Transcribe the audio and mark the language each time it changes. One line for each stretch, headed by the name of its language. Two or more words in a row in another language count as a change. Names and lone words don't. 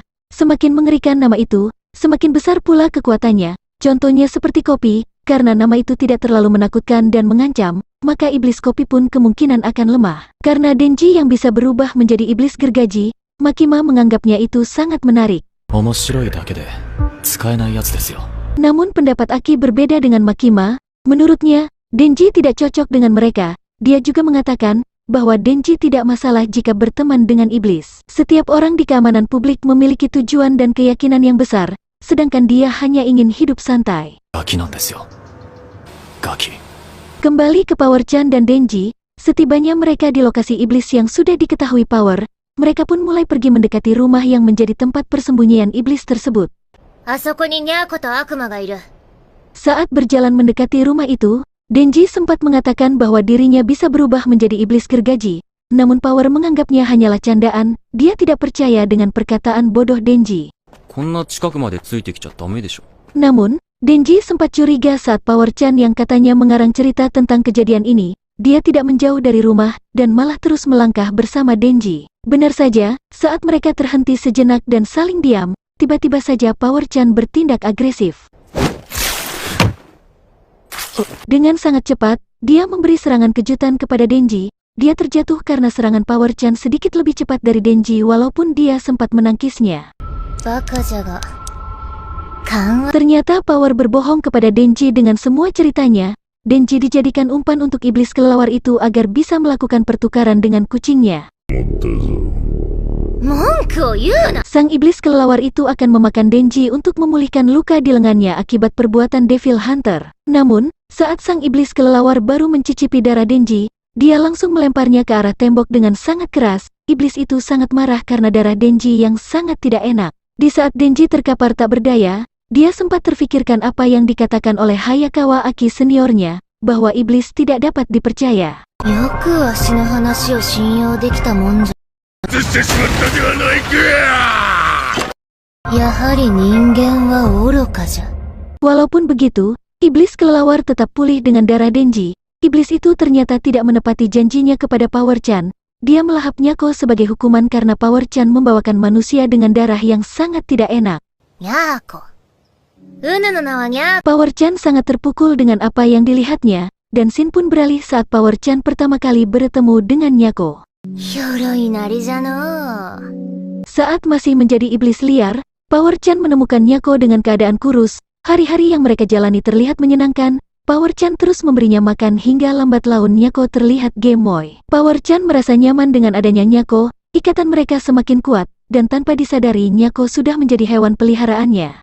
Indonesian: Semakin mengerikan nama itu, semakin besar pula kekuatannya. Contohnya seperti kopi, karena nama itu tidak terlalu menakutkan dan mengancam, maka iblis kopi pun kemungkinan akan lemah. Karena Denji yang bisa berubah menjadi iblis gergaji, Makima menganggapnya itu sangat menarik.
Japanese: 面白いだけで使えないやつですよ。
Indonesian: Namun pendapat Aki berbeda dengan Makima. Menurutnya, Denji tidak cocok dengan mereka. Dia juga mengatakan bahwa Denji tidak masalah jika berteman dengan iblis. Setiap orang di keamanan publik memiliki tujuan dan keyakinan yang besar, sedangkan dia hanya ingin hidup santai.
Japanese: ガキなんですよ。ガキ。
Indonesian: Kembali ke Power Chan dan Denji, setibanya mereka di lokasi iblis yang sudah diketahui Power, mereka pun mulai pergi mendekati rumah yang menjadi tempat persembunyian iblis tersebut.
Japanese: あそこにニャーコと悪魔がいる。
Indonesian: Saat berjalan mendekati rumah itu, Denji sempat mengatakan bahwa dirinya bisa berubah menjadi iblis gergaji, namun Power menganggapnya hanyalah candaan. Dia tidak percaya dengan perkataan bodoh Denji.
Japanese: こんな近くまでついてきちゃダメでしょ。
Indonesian: Namun, Denji sempat curiga saat Power Chan yang katanya mengarang cerita tentang kejadian ini. Dia tidak menjauh dari rumah dan malah terus melangkah bersama Denji. Benar saja, saat mereka terhenti sejenak dan saling diam, tiba-tiba saja Power Chan bertindak agresif. Dengan sangat cepat, dia memberi serangan kejutan kepada Denji. Dia terjatuh karena serangan Power Chan sedikit lebih cepat dari Denji walaupun dia sempat menangkisnya.
Japanese: バカじゃが。勘は
Indonesian: Ternyata Power berbohong kepada Denji dengan semua ceritanya. Denji dijadikan umpan untuk iblis kelelawar itu agar bisa melakukan pertukaran dengan kucingnya.
Japanese: 文句を言うな。
Indonesian: Sang iblis kelelawar itu akan memakan Denji untuk memulihkan luka di lengannya akibat perbuatan
English: Devil Hunter.
Indonesian: Namun, saat sang iblis kelelawar baru mencicipi darah Denji, dia langsung melemparnya ke arah tembok dengan sangat keras. Iblis itu sangat marah karena darah Denji yang sangat tidak enak. Di saat Denji terkapar tak berdaya, dia sempat terfikirkan apa yang dikatakan oleh Hayakawa Aki seniornya, bahwa iblis tidak dapat dipercaya.
Japanese: よくわしの話を信用できたもんじゃ。やはり人間は愚かじゃ。
Indonesian: Walaupun begitu, iblis kelelawar tetap pulih dengan darah Denji. Iblis itu ternyata tidak menepati janjinya kepada Power Chan. Dia melahap Nyako sebagai hukuman karena Power Chan membawakan manusia dengan darah yang sangat tidak enak.
Japanese: ニャーコ。うぬの名はニャー。
Indonesian: Power Chan sangat terpukul dengan apa yang dilihatnya, dan Shin pun beralih saat Power Chan pertama kali bertemu dengan Nyako.
Japanese: ひょろいなりじゃのう。
Indonesian: Saat masih menjadi iblis liar, Power Chan menemukan Nyako dengan keadaan kurus. Hari-hari yang mereka jalani terlihat menyenangkan. Power Chan terus memberinya makan hingga lambat laun Nyako terlihat gemoy. Power Chan merasa nyaman dengan adanya Nyako, ikatan mereka semakin kuat, dan tanpa disadari Nyako sudah menjadi hewan peliharaannya.